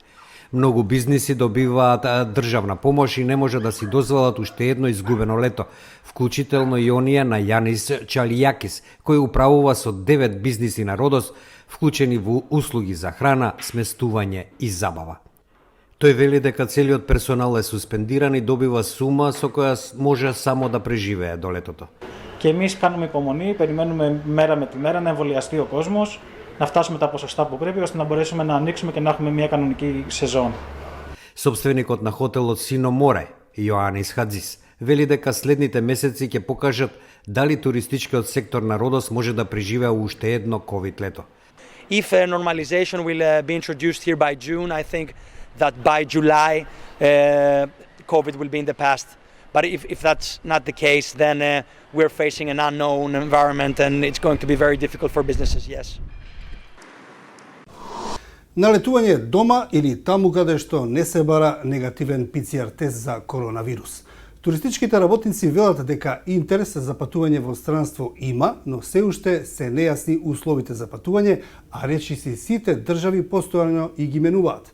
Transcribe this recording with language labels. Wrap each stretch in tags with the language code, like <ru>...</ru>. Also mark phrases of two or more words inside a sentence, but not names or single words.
<mk>Многу бизниси добиваат државна помош и не може да си дозволат уште едно изгубено лето, вклучително и оние на Јанис Чалијакис, кој управува со 9 бизниси на Родос, вклучени во услуги за храна, сместување и забава. Тој вели дека целиот персонал е суспендиран и добива сума со која може само да преживее до летото.</mk> <el>Και εμείς κάνουμε υπομονή, περιμένουμε μέρα με τη μέρα να εμβολιαστεί ο κόσμος, να φτάσουμε τα ποσοστά που πρέπει, ώστε να μπορέσουμε να ανοίξουμε και να έχουμε μια κανονική σεζόν.</el> <mk>Собственикот на хотелот Сино Море, Јоанис Хаджис, вели дека следните месеци ќе покажат дали туристичкиот сектор на Родос може да преживее уште едно ковид лето.</mk> <en>If normalization will be introduced here by June, I think that by July COVID will be in the past. But if that's not the case, then we're facing an unknown environment and it's going to be very difficult for businesses, yes.</en> <mk>Налетување дома или таму каде што не се бара негативен PCR тест за коронавирус. Туристичките работници велат дека интерес за патување во странство има, но се уште се нејасни условите за патување, а речиси сите држави постојано и ги менуваат.</mk>